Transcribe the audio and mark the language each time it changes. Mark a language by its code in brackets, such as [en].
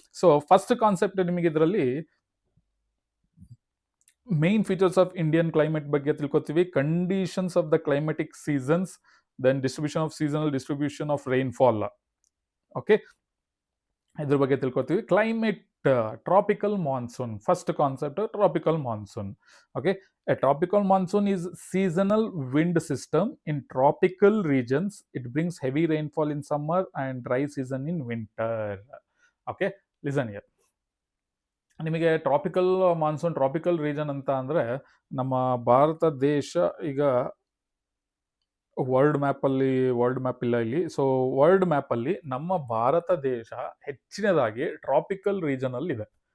[en] so first concept [kn] ನಿಮಗೆ ಇದರಲ್ಲಿ [en] main features of Indian climate [kn] ಬಗ್ಗೆ ತಿಳ್ಕೊತೀವಿ. [en] Conditions of the climatic seasons, then distribution of seasonal distribution of rainfall. Okay, [kn] ಇದ್ರ ಬಗ್ಗೆ ತಿಳ್ಕೊತೀವಿ. [en] Climate tropical monsoon, first concept tropical monsoon. Okay, a tropical monsoon is seasonal wind system in tropical regions. It brings heavy rainfall in summer and dry season in winter. Okay, listen here. [kn] ನಿಮಗೆ tropical monsoon, tropical region ಅಂತ ಅಂದರೆ ನಮ್ಮ ಭಾರತ ದೇಶ ಈಗ world map ಇಲ್ಲ ಇಲ್ಲಿ. So world ಮ್ಯಾಪಲ್ಲಿ ನಮ್ಮ ಭಾರತ ದೇಶ ಹೆಚ್ಚಿನದಾಗಿ ಟ್ರಾಪಿಕಲ್ ರೀಜನ್ ಅಲ್ಲಿ ಇದೆ.